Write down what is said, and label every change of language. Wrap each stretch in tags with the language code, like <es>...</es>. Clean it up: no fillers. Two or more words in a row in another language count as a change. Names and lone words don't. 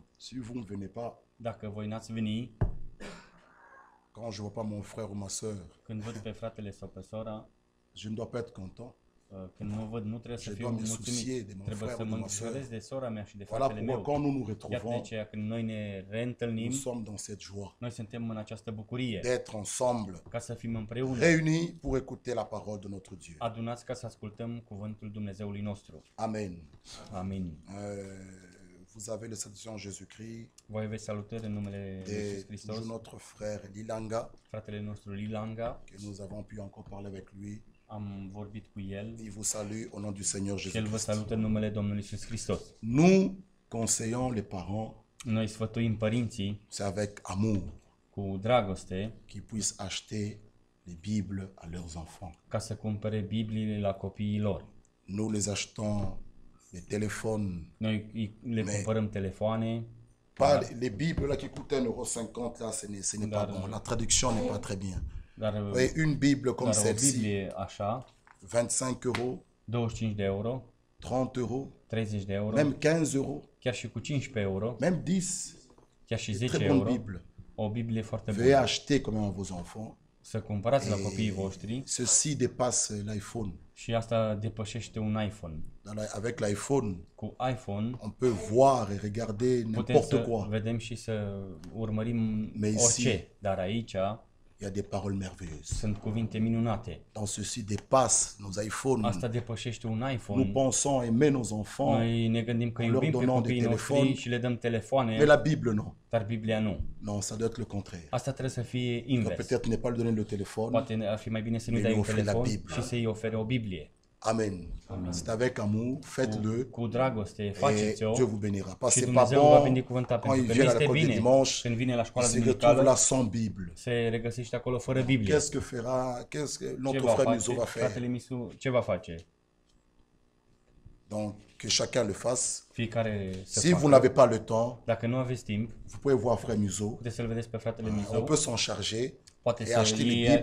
<fr>Si vous ne venez pas,</fr> <ro>Dacă voi n-ați veni,</ro> <fr>quand je vois pas mon frère ou ma sœur,</fr> <ro>când văd pe fratele sau pe sora,</ro> <fr>je ne dois pas être content.</fr> <ro>când mă văd, nu trebuie să</ro> <fr>Je</fr> <ro>fiu</ro> <fr>dois me soucier</fr> <ro>mulțumit.</ro> <fr>de mon</fr> <ro>Trebuie</ro> <fr>frère</fr> <ro>să</ro> <fr>ou</fr> <ro>mă</ro> <fr>de ma sœur.</fr> <ro>îngrijorez de sora mea și de</ro> <fr>Voilà</fr> <ro>fratele</ro> <fr>pourquoi</fr> <ro>meu.</ro> <fr>quand nous nous</fr> <ro>Iată de</ro> <fr>retrouvons,</fr> <ro>aceea când noi ne reîntâlnim,</ro> <fr>nous sommes dans cette joie</fr> <ro>noi suntem în această bucurie,</ro> <fr>d'être ensemble,</fr> <ro>ca să fim împreună,</ro> <fr>réunis pour écouter la parole de notre Dieu.</fr> <ro>adunați ca să ascultăm cuvântul Dumnezeului nostru.</ro> <fr>Amen.</fr> <ro>Amin.</ro> <fr>Vous avez les salutations en Jésus-Christ</fr> <ro>Voi aveți salutări în numele lui Iisus</ro> <fr>de</fr> <ro>Hristos,</ro> <fr>notre frère Lilanga,</fr> <ro>fratele nostru Lilanga,</ro> <fr>que nous avons pu encore parler avec lui.</fr> <ro>am vorbit cu el</ro> <fr>Il vous salue au nom du Seigneur</fr> <ro>și el vă</ro> <fr>Jésus-Christ.</fr> <ro>salută în numele Domnului Iisus Hristos.</ro> <fr>Nous conseillons les parents,</fr> <ro>Noi sfătuim părinții</ro> <fr>c'est avec amour,</fr> <ro>cu dragoste</ro> <fr>qu'ils puissent acheter les Bibles à leurs enfants.</fr> <ro>ca să cumpere Bibliile la copiii lor.</ro> <fr>Nous les achetons les téléphones,</fr> <ro>Noi le</ro> <fr>Mais-</fr> <ro>cumpărăm telefoane,</ro> <fr>pas les Bibles là qui coûtent 1,50 € là, ce n'est pas</fr> <ro>Dar-</ro> <fr>bon. La traduction n'est pas très bien.</fr> <ro>dar,</ro> <fr>Et une Bible comme</fr> <ro>dar o</ro> <fr>celle-ci,</fr> <ro>Biblie așa,</ro> <fr>25 €,</fr> <ro>25 de euro,</ro> <fr>30 €,</fr> <ro>30 de euro,</ro> <fr>même 15 €,</fr> <ro>chiar și cu 15 euro,</ro> <fr>même 10.</fr> <ro>chiar și</ro> <fr>Très</fr> <ro>10</ro> <fr>bonne</fr> <ro>euro,</ro> <fr>Bible.</fr> <ro>o Biblie foarte</ro> <fr>Veuillez</fr> <ro>bună.</ro> <fr>acheter quand même à vos enfants.</fr> <ro>să cumpărați la copiii voștri</ro> <fr>Ceci dépasse l'iPhone.</fr> <ro>și asta depășește un iPhone.</ro> <fr>Avec l'iPhone,</fr> <ro>Cu iPhone</ro> <fr>on peut voir et regarder</fr> <ro>putem</ro> <fr>n'importe</fr> <ro>să</ro> <fr>quoi.</fr> <ro>vedem și să urmărim</ro> <fr>Mais</fr> <ro>orice,</ro> <fr>ici-</fr> <ro>dar aici</ro> <fr>Il y a des paroles merveilleuses.</fr> <ro>sunt cuvinte minunate.</ro> <fr>Dans ceci dépasse nos iPhones.</fr> <ro>Asta depășește un</ro> <fr>Nous</fr> <ro>iPhone.</ro> <fr>pensons aimer nos enfants,</fr> <ro>Noi ne gândim că</ro> <fr>en leur</fr> <ro>iubim pe</ro> <fr>donnant des</fr> <ro>copiii noștri</ro> <fr>téléphones.</fr> <ro>și le dăm</ro> <fr>mais</fr> <ro>telefoane,</ro> <fr>la Bible, non.</fr> <ro>dar Biblia nu.</ro> <fr>Non, ça doit être le contraire.</fr> <ro>Asta trebuie să fie</ro> <fr>Donc,</fr> <ro>invers.</ro> <fr>peut-être ne pas lui donner le téléphone.</fr> <ro>Poate ar fi mai bine să nu-i</ro> <fr>Mais</fr> <ro>dai un</ro> <fr>lui offrir la</fr> <ro>telefon</ro> <fr>Bible.</fr> <ro>și să-i ofere o Biblie.</ro> <fr>Amen. C'est avec amour, faites-le.</fr> <ro>Cu dragoste,</ro> <fr>Et</fr> <ro>faceți-o</ro> <fr>Dieu vous bénira. Parce</fr> <ro>și</ro> <fr>que c'est pas</fr> <ro>Dumnezeu va</ro> <fr>bon</fr> <ro>binecuvânta,</ro> <fr>quand</fr> <ro>pentru</ro> <fr>il</fr> <ro>că nu</ro> <fr>vient à</fr> <ro>este</ro> <fr>l'école de</fr> <ro>bine</ro> <fr>dimanche,</fr> <ro>când vine la</ro> <fr>il</fr> <ro>școala</ro> <fr>se retrouve</fr> <ro>duminicală,</ro> <fr>là sans Bible.</fr> <ro>se regăsește acolo fără Biblie.</ro> <fr>Qu'est-ce que notre</fr> <ro>Ce va</ro> <fr>frère Muzo va</fr> <ro>face?</ro> <fr>faire?</fr> <ro>Fratele Misu, ce va face?</ro> <fr>Donc, que chacun le fasse.</fr> <ro>Fiecare să</ro> <fr>Si vous</fr> <ro>facă.</ro> <fr>n'avez pas le temps,</fr> <ro>Dacă nu aveți timp,</ro> <fr>vous pouvez voir frère Muzo.</fr> <ro>puteți să-l vedeți pe fratele</ro> <fr>On</fr> <ro>Mizu,</ro> <fr>peut s'en charger.</fr> <ro>poate</ro> <fr>et</fr> <ro>să</ro> <fr>acheter les</fr> <ro>iei,</ro>